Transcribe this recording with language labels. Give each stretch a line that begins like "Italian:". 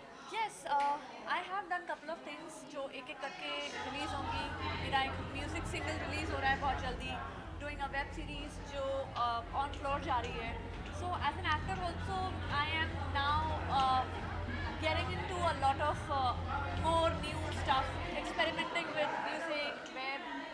English: Yes, I have done couple of things
Hindi: जो एक एक करके रिलीज होंगी. मेरा एक म्यूजिक सिंगल रिलीज हो रहा है बहुत जल्दी.
English: Doing a web series जो on floor
Hindi: जा रही है.
English: So as an actor also I am now getting into a lot of more new stuff, experimenting with music, web.